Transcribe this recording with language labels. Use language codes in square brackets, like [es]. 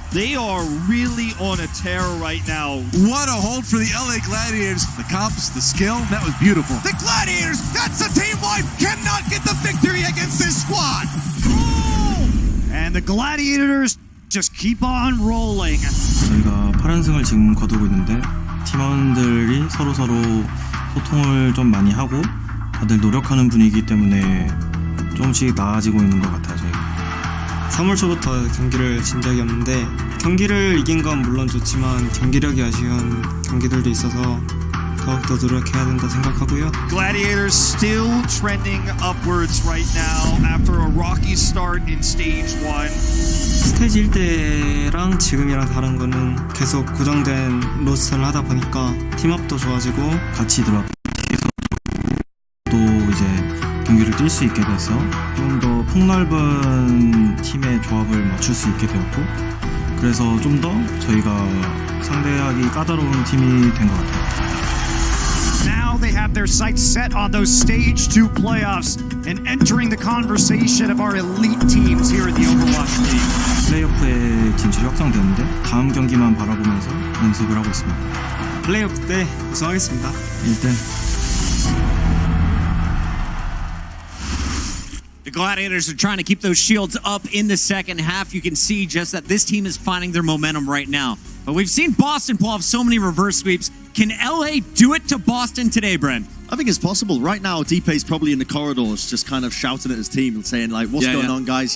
[en] They are really on a tear right now. What a hold for the LA Gladiators. The comps, the skill, that was beautiful. The Gladiators, that's a team wipe, cannot get the victory against this squad. And the Gladiators just keep on rolling. [ko] 저희가 8연승을 지금 거두고 있는데 팀원들이 서로 소통을 좀 많이 하고 다들 노력하는 분위기 때문에 조금씩 나아지고 있는 것 같아요. 저희가 3월 초부터 경기를 진 적이 없는데 경기를 이긴 건 물론 좋지만 경기력이 아쉬운 경기들도 있어서 더욱더 노력해야 된다 생각하고요. [en] Gladiators still trending upwards right now after a rocky start in stage 1. [ko] 스테이지 1때랑 지금이랑 다른 거는 계속 고정된 로스터를 하다 보니까 팀업도 좋아지고 같이 들어가고 또 이제 경기를 뛸 수 있게 돼서 좀 더 폭넓은 팀의 조합을 맞출 수 있게 되었고 그래서 좀 더 저희가 상대하기 까다로운 팀이 된 것 같아요. [en] Now they have their sights set on those stage 2 playoffs and entering the conversation of our elite teams here in the Overwatch League. [ko] 플레이오프에 진출이 확정됐는데 다음 경기만 바라보면서 연습을 하고 있습니다. 플레이오프 때 우승하겠습니다. 1등. [en] The Gladiators are trying to keep those shields up in the second half. You can see just that this team is finding their momentum right now. But we've seen Boston pull off so many reverse sweeps. Can LA do it to Boston today, Brent? I think it's possible. Right now, Deepe's probably in the corridors just kind of shouting at his team and saying, like, what's going on, guys?